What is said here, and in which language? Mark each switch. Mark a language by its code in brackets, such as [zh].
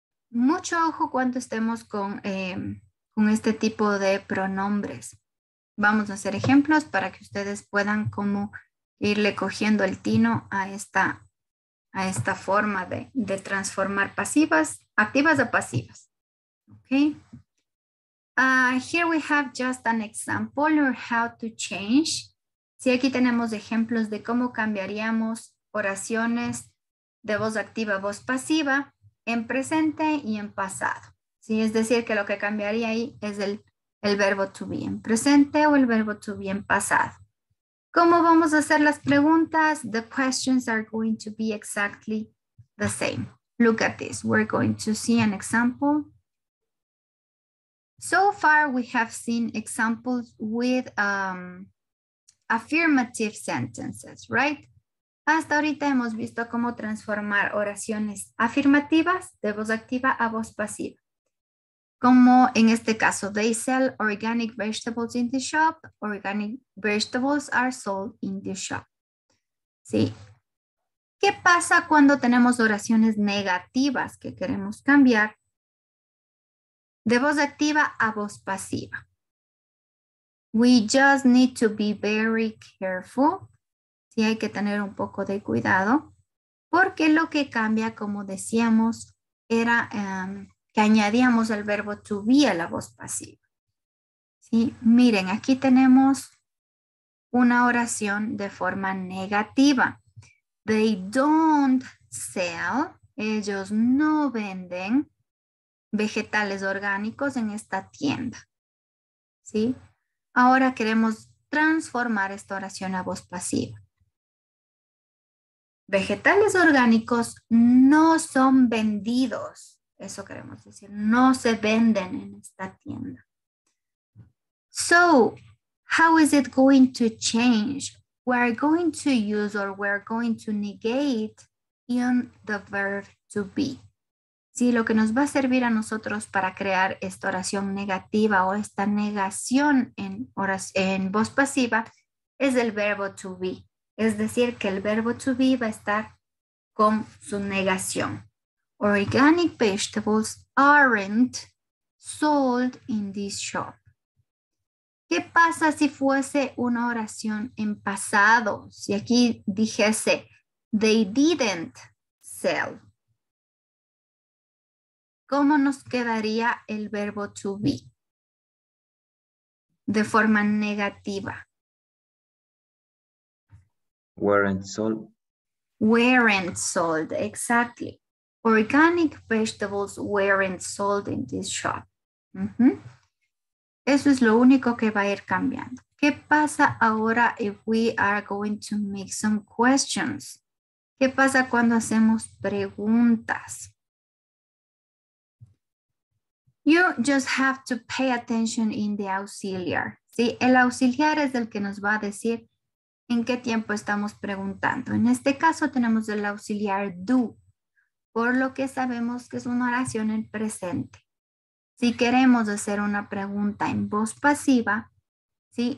[es] Mucho ojo cuando estemos con este tipo de pronombres. Vamos a hacer ejemplos para que ustedes puedan como irle cogiendo el tino a esta forma de transformar activas a pasivas. [en] Okay. Here we have just an example on how to change. [es] Sí, aquí tenemos ejemplos de cómo cambiaríamos oraciones de voz activa a voz pasiva en presente y en pasado. Sí, es decir, que lo que cambiaría ahí es el verbo to be en presente o el verbo to be en pasado. ¿Cómo vamos a hacer las preguntas? [en] The questions are going to be exactly the same. Look at this. We're going to see an example. So far, we have seen examples with affirmative sentences, right? [es] Hasta ahorita hemos visto cómo transformar oraciones afirmativas de voz activa a voz pasiva. Como en este caso, [en] they sell organic vegetables in the shop. Organic vegetables are sold in the shop. [es] ¿Sí? ¿Qué pasa cuando tenemos oraciones negativas que queremos cambiar de voz activa a voz pasiva? [en] We just need to be very careful. [es] Sí, hay que tener un poco de cuidado porque lo que cambia, como decíamos, era que añadíamos el verbo to be a la voz pasiva. ¿Sí? Miren, aquí tenemos una oración de forma negativa. [en] They don't sell, [es] ellos no venden vegetales orgánicos en esta tienda. ¿Sí? Ahora queremos transformar esta oración a voz pasiva. Vegetales orgánicos no son vendidos. Eso queremos decir. No se venden en esta tienda. [en] So, how is it going to change? We're going to use or we're going to negate in the verb to be. [es] Sí, lo que nos va a servir a nosotros para crear esta oración negativa o esta negación en voz pasiva es el verbo to be. Es decir, que el verbo to be va a estar con su negación. [en] Organic vegetables aren't sold in this shop. [es] ¿Qué pasa si fuese una oración en pasado? Si aquí dijese, [en] they didn't sell. [es] ¿Cómo nos quedaría el verbo to be? De forma negativa. [en] Weren't sold. Weren't sold, exactly. Organic vegetables weren't sold in this shop. [es] Eso es lo único que va a ir cambiando. ¿Qué pasa ahora [en] if we are going to make some questions? [es] ¿Qué pasa cuando hacemos preguntas? [en] You just have to pay attention in the auxiliar. [es] ¿Sí? El auxiliar es el que nos va a decir en qué tiempo estamos preguntando. En este caso tenemos el auxiliar do, por lo que sabemos que es una oración en presente. Si queremos hacer una pregunta en voz pasiva, ¿sí?